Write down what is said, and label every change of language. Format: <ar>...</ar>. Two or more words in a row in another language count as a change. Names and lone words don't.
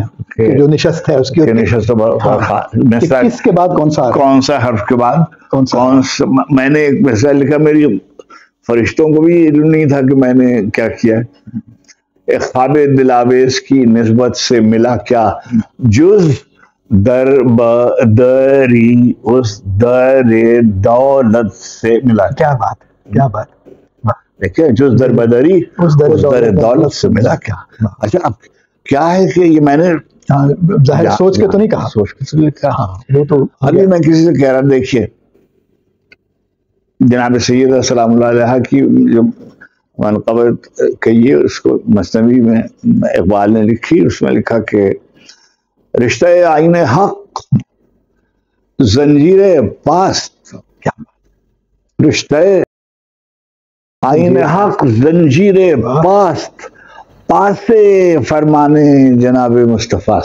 <ur>کہ جو نشست ہے اس کی نشست کس کے بعد کون سا حرف کے بعد کون سا. میں نے ایک مسئلہ لکھا, میری فرشتوں کو بھی علم نہیں تھا کہ میں نے کیا کیا. ایک خواب دلاویز کی نسبت سے ملا کیا جز در بدری اس در دولت سے ملا. کیا بات کیا بات دیکھیں, جز در بدری اس در دولت سے ملا کیا. اچھا اب کیا ہے کہ یہ میں نے ظاہر سوچ کے تو نہیں کہا, سوچ کے تو لکھا. ہاں وہ تو ابھی میں کسی سے کہہ رہا, دیکھیے جناب سید سلام اللہ علیہ کی جو منقبت کہیے اس کو مثنوی میں اقبال نے لکھی, اس میں لکھا کہ</ur> <fa>رشتہ آئین حق زنجیر پاست, رشتہ آئین حق زنجیر پاست پاسے فرمانے جناب مصطفیٰ.</fa>